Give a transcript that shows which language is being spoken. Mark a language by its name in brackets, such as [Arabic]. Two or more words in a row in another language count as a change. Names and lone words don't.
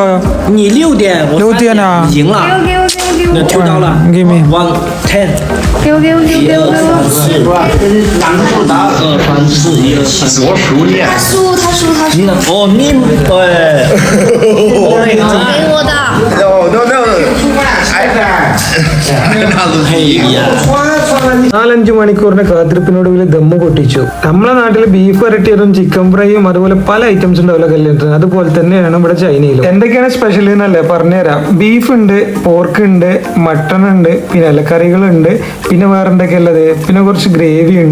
[Chinese] 你6点，我 6点啊你赢了，那抽到了 [English] Give me [Chinese] 110，给我。 1、2、3、4，打2、3、4、1、2、3。我熟练。你呢？哦，你对，给我的。 [English] No. [Malayalam] നാലഞ്ച് മണിക്കൂറിന്റെ കാത്തിരിപ്പിനോടുകൂടി ദമ്മ് പൊട്ടിച്ചു. നമ്മളെ നാട്ടിൽ ബീഫ് വരട്ടിയതും ചിക്കൻ ഫ്രൈയും അതുപോലെ പല ഐറ്റംസ് ഉണ്ടാവില്ല കല്യാണത്തിന്. അതുപോലെ തന്നെയാണ് ഇവിടെ ചൈനയിലും. എന്തൊക്കെയാണ് സ്പെഷ്യൽ എന്നല്ലേ പറഞ്ഞുതരാം. ബീഫ് ഉണ്ട്, പോർക്ക് ഉണ്ട്, മട്ടൺ ഉണ്ട്, പിന്നെ ഇലക്കറികളുണ്ട്, പിന്നെ വേറെ എന്തൊക്കെയുള്ളത്, പിന്നെ കുറച്ച് ഗ്രേവി ഉണ്ട്.